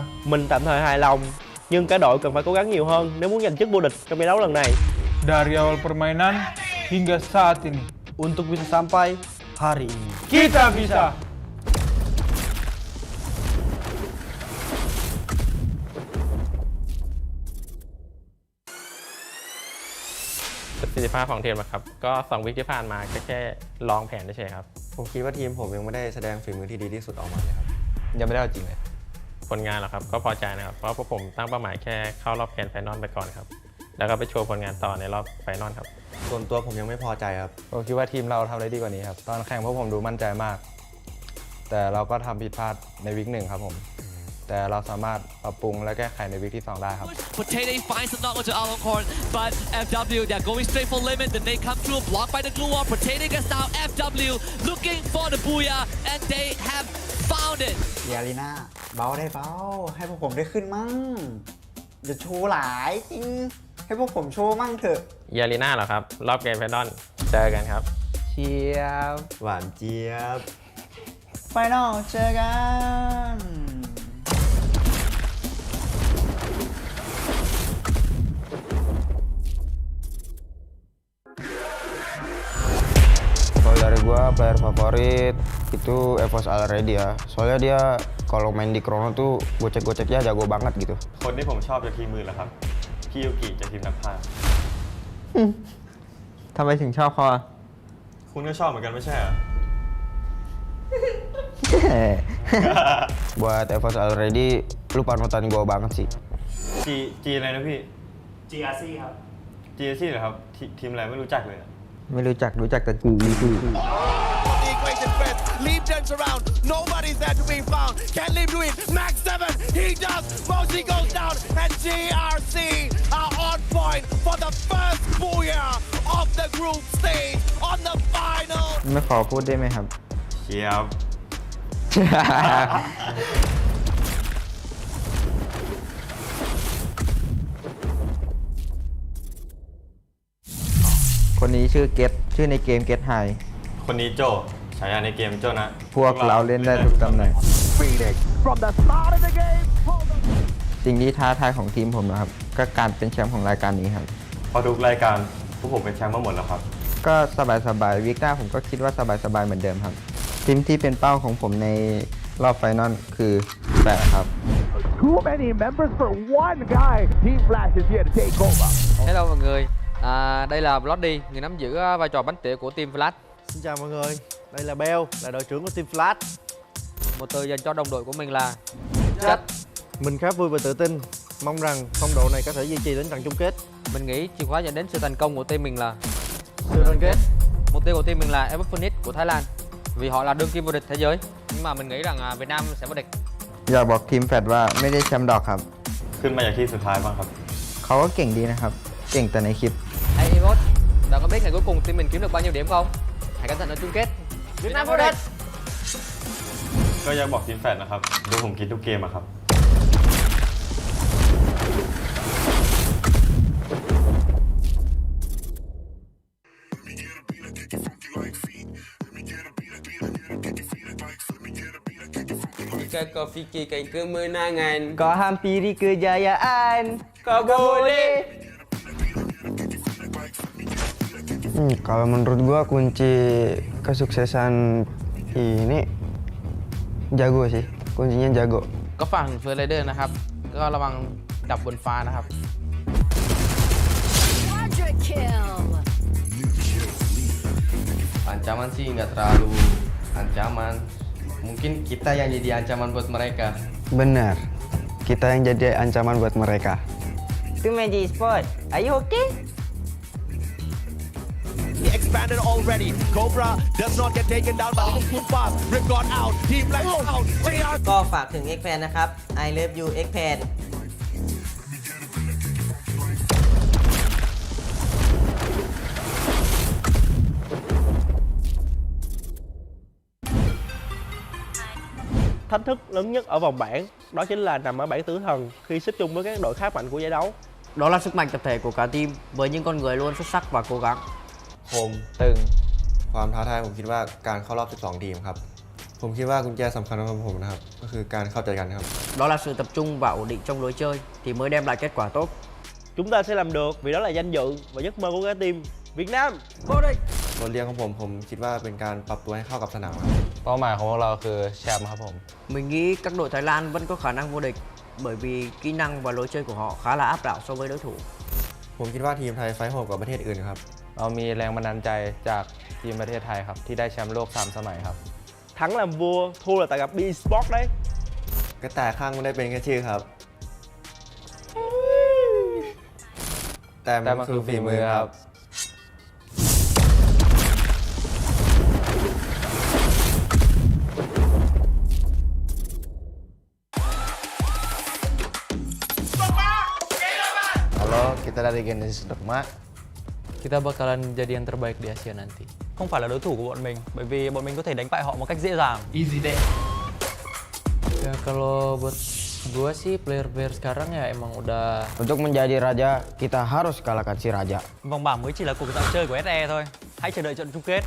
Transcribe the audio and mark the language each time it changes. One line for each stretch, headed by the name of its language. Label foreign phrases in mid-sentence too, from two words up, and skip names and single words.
Vietnamese: Mình tạm thời hài lòng, nhưng cả đội cần phải cố gắng nhiều hơn nếu muốn giành chức vô địch trong giải đấu lần này.
Indonesian: Dari awal permainan hingga saat ini. Untuk bisa sampai hari ini. Kita bisa!
Thai: ประสิทธิภาพของทีมนะครับก็2 วิคที่ผ่านมาก็แค่ลองแผนเฉยๆครับ ผมคิดว่าทีมผมยังไม่ได้แสดงฝีมือที่ดีที่สุดออกมาเลยครับ ยังไม่ได้เอาจริงเลย ผลงานเหรอครับก็พอใจนะครับเพราะพวกผมตั้งเป้าหมายแค่เข้ารอบ
English: grand final
Thai: ไปก่อนครับแล้วก็ไปโชว์ผลงานต่อในรอบไฟนอลครับ ส่วนตัวผมยังไม่พอใจครับ ผมคิดว่าทีมเราทำได้ดีกว่านี้ครับตอนแข่งพวกผมดูมั่นใจมาก แต่เราก็ทำผิดพลาดในวิก1ครับผมแต่เราสามารถปรับปรุงและแก้ไขในวิกที่2ได้ครับ
English: Potato finds the knock onto Aloncorn, but FW they're going straight for limit. Then they come through, blocked by the glue wall. Potato gets down. FW looking for the booyah, and they have found it.
Thai: เยลีน่าเบาได้เบาให้พวกผมได้ขึ้นมั่งอย่าโชว์หลายจริงให้พวกผมโชว์มั่งเถอะ เยลีน่าเหรอครับรอบ
English: grand final
Thai: เจอกันครับ เชียบ หวานเจี๊ยบ ไฟนอลเจอกัน
Indonesian: Kalau dari gua player favorit itu FFSI already ya. Soalnya dia kalau main di Chrono tuh gocek-goceknya jago banget gitu.
Thai: คนที่ผมชอบจากทีมมือเหรอครับพี่ยูกิจากทีมนักพากย์ ทำไมถึงชอบเขาอ่ะ คุณก็ชอบเหมือนกันไม่ใช่เหรอ
Indonesian: Buat FFSI already lu panutan gua banget sih.
Thai: จีอะไรนะพี่ GRC ครับ GRC เหรอครับทีมอะไรไม่รู้จักเลย ไม่รู้จักแต่จี
English: The equation first. Leap turns around. Nobody's there to be found. Can Leap do it? Max 7. He does. Moshi goes down. And GRC are on point for the first booyah of the group stage on the final.
Thai: ไม่ขอพูดได้ไหมครับ เชียบ คนนี้ชื่อเกตชื่อในเกมเกตไฮ คนนี้โจฉายาในเกมโจนะ พวกเราเล่นได้ทุกตำแหน่ง
English: From the start of the game.
Thai: สิ่งที่ท้าทายของทีมผมนะครับ ก็การเป็นแชมป์ของรายการนี้ครับ พอทุกรายการพวกผมเป็นแชมป์มาหมดแล้วครับ ก็สบายๆวิกหน้าผมก็คิดว่าสบายๆเหมือนเดิมครับ ทีมที่เป็นเป้าของผมในรอบไฟนอลคือ8ครับ
English: Too many members for one guy. Team Flash is here to take over.
Vietnamese: Hello mọi người, đây là Bloody, người nắm giữ vai trò bánh tỉa của team Flash. Xin chào mọi người, đây là Bell, là đội trưởng của team Flash. Một từ dành cho đồng đội của mình là Chất. Mình khá vui và tự tin, mong rằng phong độ này có thể duy trì đến trận chung kết. Mình nghĩ chìa khóa dẫn đến sự thành công của team mình là Sự đoàn kết. Mục tiêu của team mình là FFSI của Thái Lan. vì họ là đương kim vô địch thế giới. Nhưng mà mình nghĩ rằng Việt Nam sẽ vô địch.
Thai: อยากบอกทีมแฟดว่าไม่ได้แชมป์ดอกครับ ขึ้นมาอย่างที่สุดท้ายบ้างครับ เขาก็เก่งดีนะครับ เก่งแต่ในคลิป
Vietnamese: Hey Imot, bạn có biết ngày cuối cùng team mình kiếm được bao nhiêu điểm không? Hãy cẩn thận ở chung kết. Việt Nam vô địch.
Thai: ก็อยากบอกทีมแฟดนะครับดูผมคิดทุกเกมอะครับ
Malay: Jika kau fikirkan kemenangan, Kau hampiri kejayaan. kau boleh.
Indonesian: Kalau menurut gua kunci kesuksesan ini jago sih. Kuncinya jago.
Thai: ก็ฝั่งเฟอร์ไรเดอร์นะครับ ก็ระวังดับบนฟ้านะครับ
English: Quadra kill.
Indonesian: Ancaman sih nggak terlalu ancaman. Mungkin kita yang jadi ancaman buat mereka. Benar. Kita yang jadi ancaman buat mereka.
English: Itu Magic Sport. Are you okay? He expanded already. Cobra does not get taken down by the fast. Rip got out. Team Black out.
Thai: ก็ฝากถึง X Fan นะครับ
English: I love you
Thai: X Fan
Vietnamese: 'Thách thức lớn nhất ở vòng bảng đó chính là nằm ở bảng tử thần khi xếp chung với các đội khá mạnh của giải đấu. Đó là sức mạnh tập thể của cả team với những con người luôn xuất sắc và cố gắng.
Thai: ผมตึงความท้าทายผมคิดว่าการเข้ารอบ 12 ทีมครับ ผมคิดว่ากุญแจสำคัญสำหรับผมนะครับ ก็คือการเข้าใจกันครับ
Vietnamese: Đó là sự tập trung và ổn định trong lối chơi thì mới đem lại kết quả tốt. Chúng ta sẽ làm được vì đó là danh dự và giấc mơ của cả team Việt Nam vô địch.
Thai: บทเรียนของผมคิดว่าเป็นการปรับตัวให้เข้ากับสนามครับ เป้าหมายของพวกเราคือแชมป์ครับผม
Vietnamese: Mình nghĩ các đội Thái Lan vẫn có khả năng vô địch bởi vì kỹ năng và lối chơi của họ khá là áp đảo so với đối thủ.
Thai: ผมคิดว่าทีมไทยไฟท์โหดกว่าประเทศอื่นครับ เรามีแรงบันดาลใจจากทีมประเทศไทยครับที่ได้แชมป์โลก 3 สมัยครับ
Vietnamese: Thắng làm vua, thua là tại gặp B-Sport đấy.
Thai: กระต่ายข้างไม่ได้เป็นแค่ชื่อครับ แต่มันคือฝีมือครับ
Indonesian: Halo, kita dari Genesis Dogma. Kita bakalan jadi yang terbaik di Asia nanti.
Vietnamese: Không phải là đối thủ của bọn mình, bởi vì bọn mình có thể đánh bại họ một cách dễ dàng.
Indonesian: Easy deh. Ya kalau buat gua sih player-player sekarang ya emang udah. Untuk menjadi raja, kita harus kalahkan si raja.
Vietnamese: Vòng bảng mới chỉ là cuộc dạo chơi của SE thôi. Hãy chờ đợi trận chung kết.